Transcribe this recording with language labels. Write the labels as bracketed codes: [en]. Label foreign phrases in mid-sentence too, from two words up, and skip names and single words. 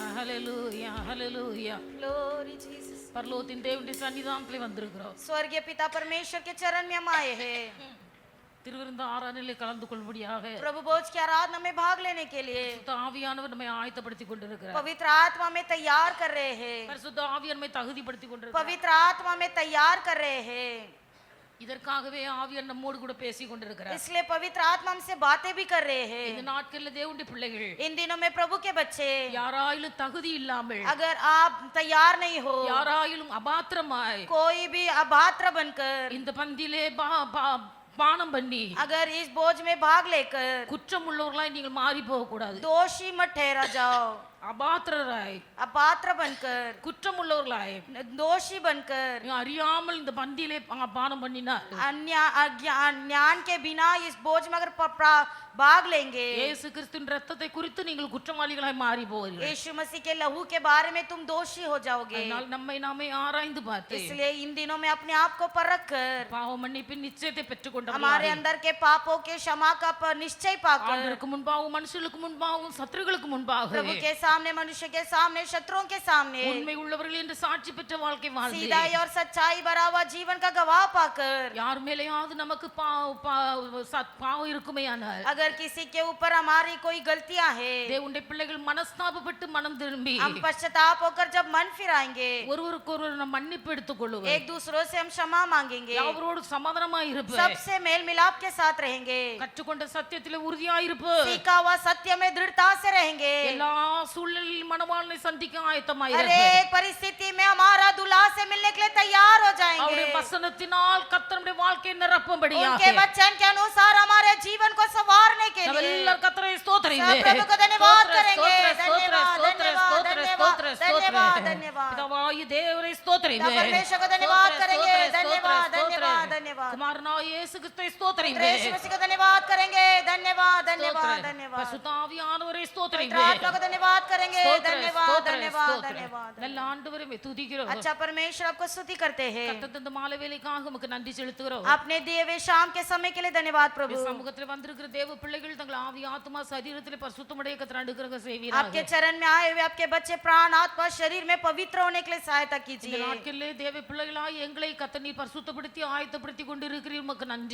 [en] ஹalleluya ஹalleluya Glory Jesus. [ta] பரலோகத்தின் தேவனுடைய சன்னிதானத்திலே வந்திருக்கிறோம். [hi] स्वर्गीय पिता परमेश्वर के चरण में हम आए हैं [ta] திருவிருந்த ஆராதனையிலே கலந்து கொள்ளும்படியாக [hi] प्रभु भोज की आराधना में भाग लेने के लिए [ta] பரிசுத்த ஆவியானவர் நம்மை ஆயத்தப்படுத்தி கொண்டிருக்கிறார். [hi] पवित्र आत्मा में तैयार कर रहे हैं [ta] பரிசுத்த ஆவியானவர் நம்மை தகுதிப்படுத்தி கொண்டிருக்கிறார். [hi] पवित्र आत्मा में तैयार कर रहे हैं [ta] இதற்காகவே ஆவியார் நம்மோடு கூட பேசி கொண்டிருக்கிறார். [hi] इसलिए पवित्र आत्मा हमसे बातें भी कर रहे हैं [ta] இந்த நாட்களில் தேவனுடைய பிள்ளைகள் [hi] इन दिनों में प्रभु के बच्चे [ta] யாராயிலும் தகுதி இல்லாமல் [hi] अगर आप तैयार नहीं हो [ta] யாராயிலும் அபாத்திரமாய் [hi] कोई भी अपात्र बनकर [ta] இந்த பந்தியிலே பானம் பண்ணி [hi] अगर इस बोझ में भाग लेकर [ta] குற்றம் உள்ளவர்களாய் நீங்கள் மாறி போக கூடாது. [hi] दोषी मत ठहरा जाओ [ta] அபாத்திரராய் [hi] अपात्र बनकर [ta] குற்றம் உள்ளவர்களாய் [hi] दोषी बनकर [ta] நீங்க அறியாமல் இந்த பந்தியிலே பானம் பண்ணினா [hi] ज्ञान के बिना इस बोझ में अगर भाग लेंगे [ta] இயேசு கிறிஸ்துவின் இரத்தத்தை குறித்து நீங்கள் குற்றவாளிகளாய் மாறி போவீர்கள். [hi] यीशु मसीह के लहू के बारे में तुम दोषी हो जाओगे [ta] அதனால் நம்மை நாமே ஆராய்ந்து பார்த்து [hi] इसलिए इन दिनों में अपने आप को परख कर [ta] பாவ மன்னிப்பின் நிச்சயத்தை பெற்றுக்கொண்டவர்களாய் [hi] हमारे अंदर के पापों के क्षमा का निश्चय पाकर [ta] ஆண்டவருக்கு முன்பாகவும் மனுஷர்களுக்கு முன்பாகவும் சத்துருக்களுக்கு முன்பாக [hi] प्रभु के सामने मनुष्य के सामने शत्रुओं के सामने [ta] உண்மை உள்ளவர்கள் என்று சாட்சி பெற்ற வாழ்க்கை வாழ்ந்து [hi] सीधाई और सच्चाई भरा हुआ जीवन का गवाह पाकर [ta] யார் மேலேயாவது நமக்கு பாவம் இருக்குமேயானால் [hi] अगर किसी के ऊपर हमारी कोई गलतियां है [ta] தேவனுடைய பிள்ளைகள் மனஸ்தாபப்பட்டு மனம் திரும்பி [hi] हम पश्चाताप होकर जब मन फिराएंगे [ta] ஒருவருக்கொருவர் நாம் மன்னிப்பு எடுத்துக்கொள்வோம். [hi] एक दूसरों से हम क्षमा मांगेंगे [ta] யாவரோடு சமாதானமாய் இருப்போம். [hi] सबसे मेल मिलाप के साथ रहेंगे [ta] கற்றுக்கொண்ட சத்தியத்திலே உறுதியாய் இருப்போம். [hi] सीखा हुआ सत्य में दृढ़ता से रहेंगे [ta] எல்லா சூழ்நிலையிலும் மணவாளனை சந்திக்க ஆயத்தமாய் [hi] हर [ta] இருப்போம். [hi] एक परिस्थिति में हमारा दूल्हा से मिलने के लिए तैयार हो जाएंगे [ta] அவருடைய வசனத்தினால் கர்த்தருடைய வாழ்க்கையை நிரப்பும்படியாக [hi] उनके वचन के अनुसार हमारे जीवन को संवारने के [ta] நாம் [hi] लिए [ta] எல்லாரும் கர்த்தரை ஸ்தோத்திரிங்க. [hi] सब प्रभु को धन्यवाद करेंगे [ta] ஸ்தோத்திரம், [hi] धन्यवाद धन्यवाद धन्यवाद धन्यवाद [ta] பிதாவாகிய தேவனை ஸ்தோத்திரிங்க. [hi] परमेश्वर को धन्यवाद करेंगे [ta] ஸ்தோத்திரம், [hi] धन्यवाद [ta] ஸ்தோத்திரம், [hi] धन्यवाद धन्यवाद [ta] குமாரனாகிய இயேசு கிறிஸ்துவை ஸ்தோத்திரிங்க. [hi] यीशु मसीह को धन्यवाद करेंगे धन्यवाद धन्यवाद धन्यवाद [ta] பரிசுத்த ஆவியானவரை ஸ்தோத்திரிங்க. [hi] पवित्र आत्मा को धन्यवाद करेंगे [ta] ஸ்தோத்திரம், [hi] धन्यवाद [ta] ஸ்தோத்திரம், [hi] धन्यवाद [ta] ஸ்தோத்திரம். [hi] धन्यवाद [ta] நல்ல ஆண்டவரை துதிக்கிறோம். [hi] अच्छा परमेश्वर आपको स्तुति करते हैं [ta] கர்த்தர் தந்த மாலை வேளைக்காக உமக்கு நன்றி செலுத்துகிறோம். [hi] आपने दिए हुए शाम के समय के लिए धन्यवाद प्रभु [ta] சமூகத்தில் வந்திருக்கிற தேவ பிள்ளைகள் தங்கள் ஆவி ஆத்மா சரீரத்திலே பரிசுத்தமுடைய கர்த்தர் அனுக்கிரக செய்வீராக. [hi] आपके चरण में आए हुए आपके बच्चे प्राण आत्मा शरीर में पवित्र होने के लिए सहायता [ta] இந்த [hi] कीजिए [ta] நாட்களிலே தேவ பிள்ளைகளாய் எங்களை கர்த்தர் நீர் பரிசுத்தப்படுத்தி ஆயத்தப்படுத்தி கொண்டிருக்கிறீர் உமக்கு நன்றி.